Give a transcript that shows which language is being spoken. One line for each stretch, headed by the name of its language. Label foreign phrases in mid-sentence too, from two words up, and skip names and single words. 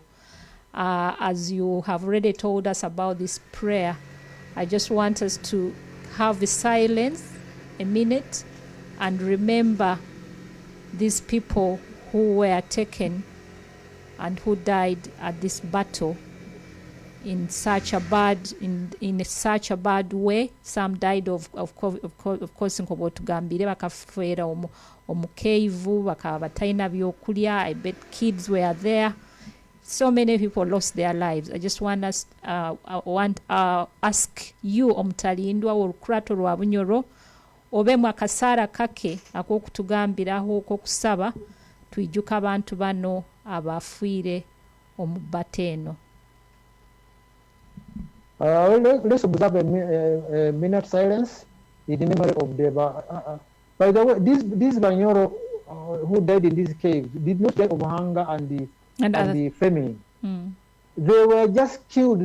English: As you have already told us about this prayer, I just want us to have a silence, a minute, and remember these people who were taken and who died at this battle in such a bad way. Some died of course
Nyoro: nkobotugambire bakafera omukeivu bakaba batalina byokulya.
English: I bet kids were there. So many people lost their lives. I just want us ask you,
Nyoro: Omutalindwa olukurato lwa Bunyoro, obemu akasaara kake ak'okutugambiraho ok'okusaba twijjuka abantu bano abafiire omu bbatta eno.
English: Let's observe a minute silence in memory of the. By the way, these Bunyoro who died in this cave did not die of hunger and the famine. They were just killed.